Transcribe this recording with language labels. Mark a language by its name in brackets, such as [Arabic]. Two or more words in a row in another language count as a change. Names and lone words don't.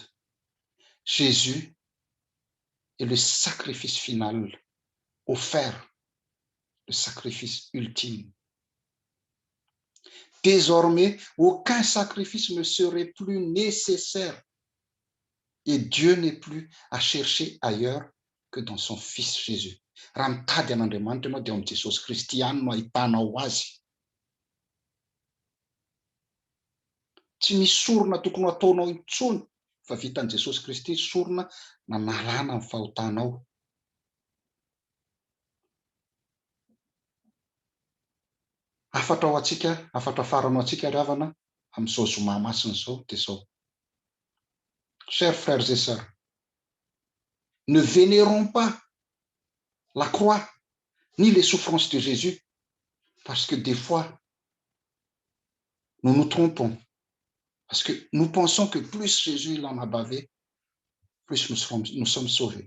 [French] Jésus est le sacrifice final offert, le sacrifice ultime. Désormais, aucun sacrifice ne serait plus nécessaire et Dieu n'est plus à chercher ailleurs que dans son Fils Jésus. [Malagasy] Raha mitady an'Andriamanitra ianao dia amin'ny Jesosy Kristy ihany no ahitanao azy. Tsy misy sorona tokony ataonao intsony fa vitan'i Jesosy Kristy sorona na nalana amin'ny fahotanao. Afatra afaranao antsika ry havana amin'izao zoma masina izao dia izao. [French] Chers frères et sœurs, ne vénérons pas la croix ni les souffrances de Jésus parce que des fois, nous nous trompons. Parce que nous pensons que plus Jésus il en a bavé, plus nous sommes sauvés.